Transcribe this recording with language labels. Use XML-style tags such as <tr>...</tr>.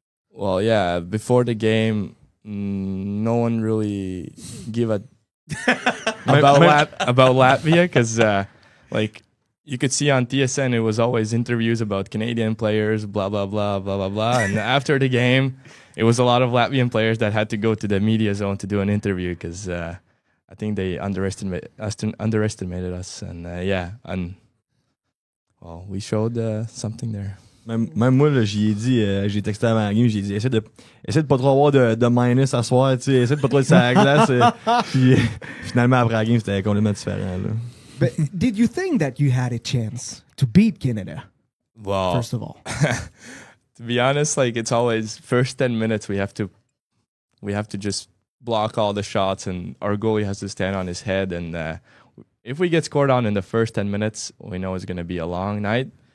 <en>Well, yeah, before the game, no one really gave a about Latvia because, you could see on TSN, it was always interviews about Canadian players, blah, blah, blah, blah, blah, blah. And after the game, it was a lot of Latvian players that had to go to the media zone to do an interview because I think they underestimated us. And we showed something there.</en> <fr>Même moi, là, j'y ai dit, j'ai texté avant la game, j'ai dit, essaie de pas trop avoir de minus à soir, tu sais, essaie de pas trop être sur la glace. Puis finalement, après la game, c'était complètement différent, là.</fr> <en>But did you think that you had a chance to beat Canada? Well, first of all, to be honest, it's always first 10 minutes we have to just block all the shots, and our goalie has to stand on his head. And if we get scored on in the first 10 minutes, we know it's going to be a long night.</en>